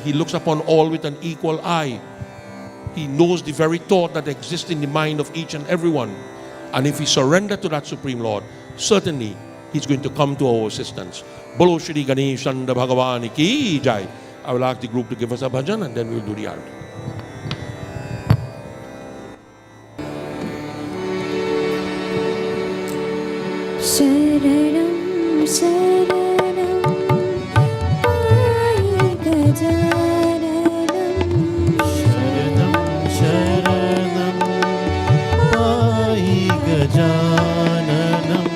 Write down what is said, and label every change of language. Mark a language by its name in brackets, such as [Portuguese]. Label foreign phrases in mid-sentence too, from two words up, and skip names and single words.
[English] He looks upon all with an equal eye. He knows the very thought that exists in the mind of each and every one. And if we surrender to that Supreme Lord, certainly He's going to come to our assistance. [Hindi] Bolo Shri Ganesh [English] and [Hindi] Bhagavan Ki Jai. [English] I will ask the group to give us a bhajan and then we will do the arati. [Sanskrit] Sharanam Sharanam Pai Gajaranam Sharanam Sharanam Pai Gajananam